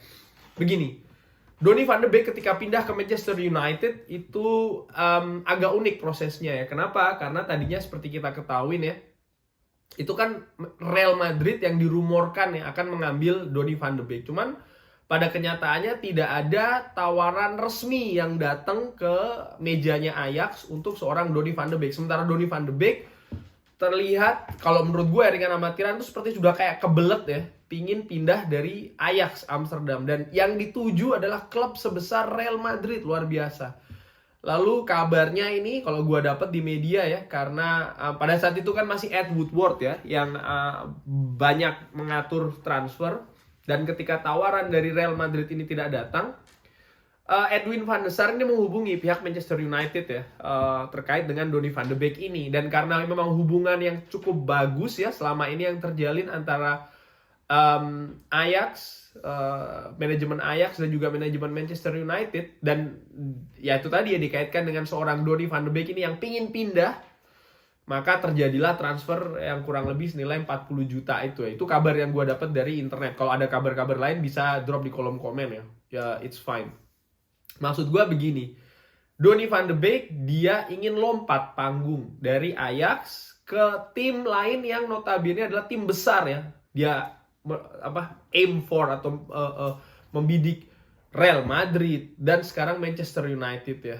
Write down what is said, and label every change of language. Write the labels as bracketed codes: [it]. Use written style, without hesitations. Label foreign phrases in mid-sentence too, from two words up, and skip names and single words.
[id] Begini, Donny van de Beek ketika pindah ke Manchester United itu agak unik prosesnya ya. Kenapa? Karena tadinya seperti kita ketahui ya, itu kan Real Madrid yang dirumorkan ya akan mengambil Donny van de Beek. Cuman pada kenyataannya tidak ada tawaran resmi yang datang ke mejanya Ajax untuk seorang Donny van de Beek. Sementara Donny van de Beek terlihat, kalau menurut gue ringan amatiran itu seperti sudah kayak kebelet ya, pingin pindah dari Ajax Amsterdam. Dan yang dituju adalah klub sebesar Real Madrid, luar biasa. Lalu kabarnya ini kalau gue dapat di media ya, karena pada saat itu kan masih Ed Woodward ya yang banyak mengatur transfer. Dan ketika tawaran dari Real Madrid ini tidak datang, Edwin van der Sar ini menghubungi pihak Manchester United ya terkait dengan Donny van de Beek ini. Dan karena memang hubungan yang cukup bagus ya selama ini yang terjalin antara Ajax, manajemen Ajax dan juga manajemen Manchester United, dan ya itu tadi ya dikaitkan dengan seorang Donny van de Beek ini yang pingin pindah, maka terjadilah transfer yang kurang lebih senilai 40 juta itu ya. Itu kabar yang gue dapat dari internet. Kalau ada kabar-kabar lain bisa drop di kolom komen ya. [en] Ya it's fine. [id] Maksud gue begini, Donny van de Beek dia ingin lompat panggung dari Ajax ke tim lain yang notabene adalah tim besar ya. Dia [en] aim for [id] atau membidik Real Madrid dan sekarang Manchester United ya.